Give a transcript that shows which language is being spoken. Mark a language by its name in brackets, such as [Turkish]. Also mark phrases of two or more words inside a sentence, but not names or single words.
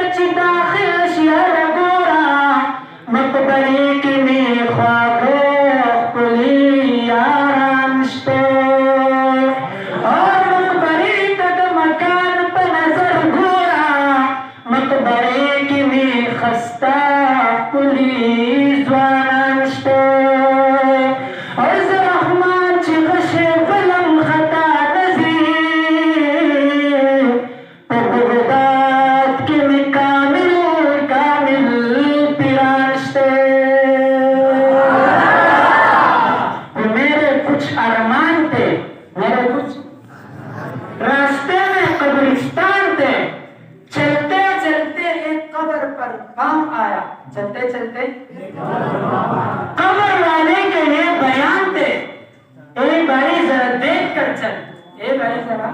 [Pashto] چې داخل شي هره ګوره مقبرې کې مې خواږه ښکلي یاران شته او مقبرې ته د مکان په نظر ګوره مقبرې کې مې خسته ښکلي ځوانان شته او زه رحمان چې غشې بلم خطا نه ځي په بغداد کې مې کامل پیران شته [Urdu] میرے کچھ ارمان تھے میرے کچھ راستے میں قبرستان تھے چلتے چلتے ایک قبر پر کام آیا چلتے چلتے एक कब्र पर काम आया चलते चलते قبر والے کے یہ بیان تھے ایک باری ذرا دیکھ کر چل ایک باری ذرا देख कर चल एक बारी जरा